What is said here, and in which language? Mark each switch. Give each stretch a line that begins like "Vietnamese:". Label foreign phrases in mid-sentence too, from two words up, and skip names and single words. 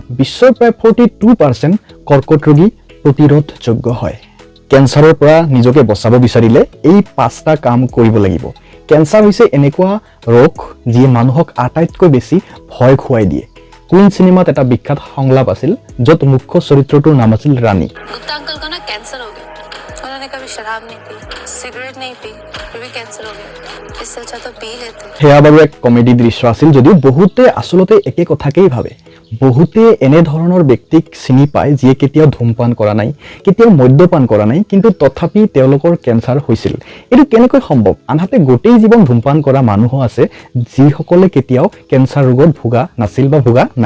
Assamese: বিশ্বৰ প্ৰায় 42% কৰ্কট ৰোগী প্ৰতিৰোধযোগ্য হয়। কেঞ্চাৰৰ পৰা নিজকে বচাব বিচাৰিলে এই 5টা কাম কৰিব লাগিব। কেঞ্চাৰ হৈছে এনেকুৱা ৰোগ যিয়ে মানুহক আটাইতকৈ বেছি ভয় খুৱাই দিয়ে। কুইন চিনেমাত এটা বিখ্যাত সংলাপ আছিল, য'ত মুখ্য চৰিত্ৰটোৰ নাম আছিল ৰাণী।
Hindi: गुप्ता अंकल का ना कैंसर हो गया। उन्होंने कभी शराब नहीं पी, सिगरेट नहीं पी, फिर भी कैंसर हो गया। इससे अच्छा तो पी लेते।
Assamese: সেয়া বাৰু এক কমেডি দৃশ্য আছিল, যদিও বহুতে আচলতে একে কথাকেই ভাবে। বহুতে এনে ধৰণৰ ব্যক্তিক চিনি পায় যিয়ে কেতিয়াও ধূমপান কৰা নাই, কেতিয়াও মদ্যপান কৰা নাই, কিন্তু তথাপি তেওঁলোকৰ কেঞ্চাৰ হৈছিল। এইটো কেনেকৈ সম্ভৱ? আনহাতে গোটেই জীৱন ধূমপান কৰা মানুহো আছে যিসকলে কেতিয়াও কেঞ্চাৰ ৰোগত ভোগা নাছিল বা ভোগা নাই।